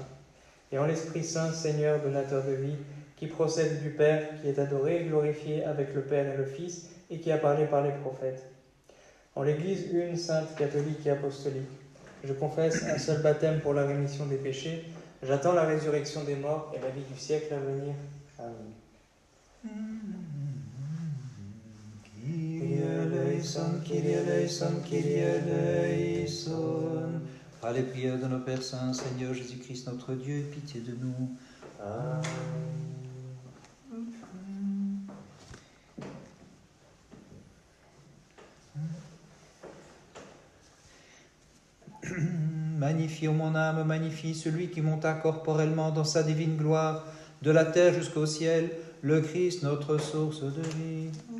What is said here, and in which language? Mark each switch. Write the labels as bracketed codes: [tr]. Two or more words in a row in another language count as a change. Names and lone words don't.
[fr] Et en l'Esprit Saint, Seigneur, donateur de vie, qui procède du Père, qui est adoré et glorifié avec le Père et le Fils, et qui a parlé par les prophètes. En l'Église une, sainte, catholique et apostolique, je confesse un seul baptême pour la rémission des péchés. J'attends la résurrection des morts et la vie du siècle à venir. Amen. [el] Κύριε ἐλέησον, Κύριε ἐλέησον, Κύριε ἐλέησον. [fr] Par les prières de nos Pères Saints, Seigneur Jésus-Christ notre Dieu, aie pitié de nous. Amen. Magnifie, ô mon âme, magnifie celui qui monta corporellement dans sa divine gloire, de la terre jusqu'au ciel, le Christ, notre source de vie.